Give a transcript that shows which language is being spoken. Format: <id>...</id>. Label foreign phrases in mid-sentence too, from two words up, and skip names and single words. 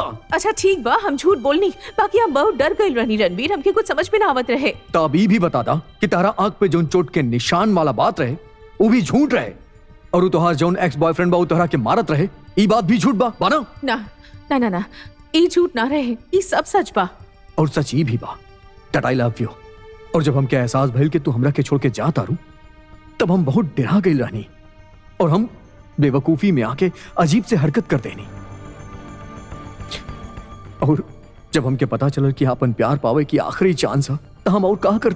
<bho>अच्छा ठीक बा, हम झूठ बोलनी, बाकी हम बहुत डर गइल रहनी रणबीर। हमके कुछ समझ में ना आवत रहे। तभी भी बताता कि तारा आंख पे जोन चोट के निशान वाला बात रहे वो भी झूठ रहे, और वो तोहार जोन</bho> <en>ex boyfriend</en> <bho>बा वो तोहरा के मारत रहे, ई बात भी झूठ बा ना? ना ना ना ना, ई झूठ ना रहे, ई सब सच बा। और सच ही भी बा</bho> <en>that I love you।</en> <bho>और जब हमके एहसास भइल कि तू हमरा के छोड़ के जा तारू, तब हम बहुत डरा गइल रहनी और हम बेवकूफी में आके अजीब से हरकत कर देनी। और जब हमके पता चलल कि अपन प्यार पावे की आखिरी चांस है, तो हम और कहा करती।</bho>